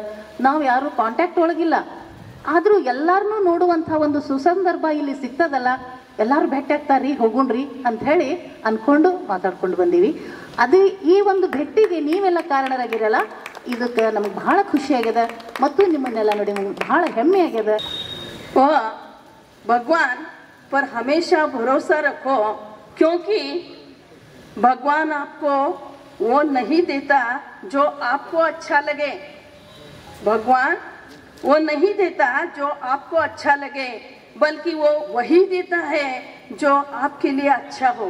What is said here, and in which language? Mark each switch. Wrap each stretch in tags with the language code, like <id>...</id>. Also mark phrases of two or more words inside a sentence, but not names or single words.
<kn>ನಾವು ಯಾರು ಕಾಂಟ್ಯಾಕ್ಟ್ ಒಳಗಿಲ್ಲ, ಆದರೂ ಎಲ್ಲರನ್ನೂ ನೋಡುವಂಥ ಒಂದು ಸುಸಂದರ್ಭ ಇಲ್ಲಿ ಸಿಗ್ತದಲ್ಲ, ಎಲ್ಲರೂ ಭೇಟಿ ಆಗ್ತಾರ್ರಿ ಹೋಗುಣ್ರಿ ಅಂಥೇಳಿ ಅಂದ್ಕೊಂಡು ಮಾತಾಡ್ಕೊಂಡು ಬಂದೀವಿ. ಅದು ಈ ಒಂದು ಭೇಟಿಗೆ ನೀವೆಲ್ಲ ಕಾರಣರಾಗಿರಲ್ಲ, ಇದಕ್ಕೆ ನಮಗೆ ಬಹಳ ಖುಷಿಯಾಗಿದೆ ಮತ್ತು ನಿಮ್ಮನ್ನೆಲ್ಲ ನೋಡಿ ನಮಗೆ ಬಹಳ ಹೆಮ್ಮೆ ಆಗಿದೆ.</kn> <hi>भगवान पर हमेशा भरोसा रखो, क्योंकि भगवान आपको वो नहीं देता जो आपको अच्छा लगे. भगवान वो नहीं देता जो आपको अच्छा लगे, बल्कि वो वही देता है जो आपके लिए अच्छा हो.</hi>